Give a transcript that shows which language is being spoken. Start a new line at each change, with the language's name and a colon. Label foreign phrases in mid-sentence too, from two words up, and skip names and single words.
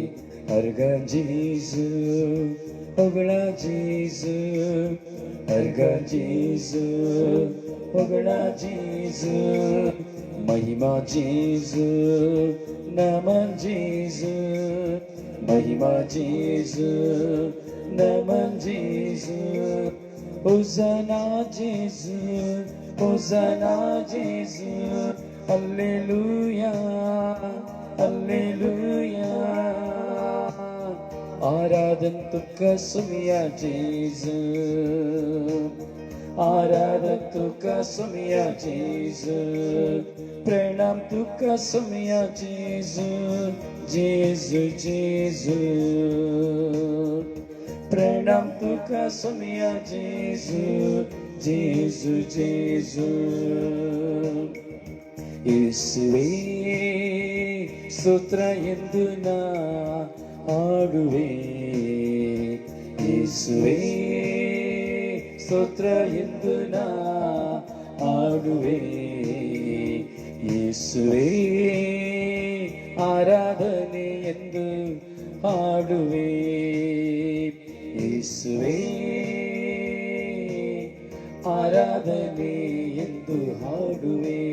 Konkani: ಅರ್ಗ ಜೀಸು ಹೊಗಳ ಜೀಸು, ಅರ್ಗ ಜೀಸು ಹೊಗಳ ಜೀಸು, ಮಹಿಮಾ ಜೀಸು ನಮನ್ ಜೀಸು, ಮಹಿಮಾ ಜೀಸು ನಮನ್ ಜೀಸು. ಹೋಸನಾ ಜೀಸು, ಹೋಸನಾ ಜೀಸು, ಹಲ್ಲೆಲೂಯಾ ಹಲ್ಲೆಲೂಯಾ. आराधन तुका सुमिया जीसु, आराधन तुका सुमिया जीसु, प्रणाम तुका सुमिया जीसु, जीसु जीसु, प्रणाम तुका सुमिया जीसु, जीसु जीसु.
Kannada: ಯೇಸುವೇ ಸ್ತೋತ್ರ ಎಂದು ನಾ ಹಾಡುವೆ, ಯೇಸುವೇ ಸ್ತೋತ್ರ ಎಂದು ನಾ ಹಾಡುವೆ, ಯೇಸುವೇ ಆರಾಧನೆ ಎಂದು ಹಾಡುವೆ, ಯೇಸುವೇ ಆರಾಧನೆ ಎಂದು ಹಾಡುವೆ.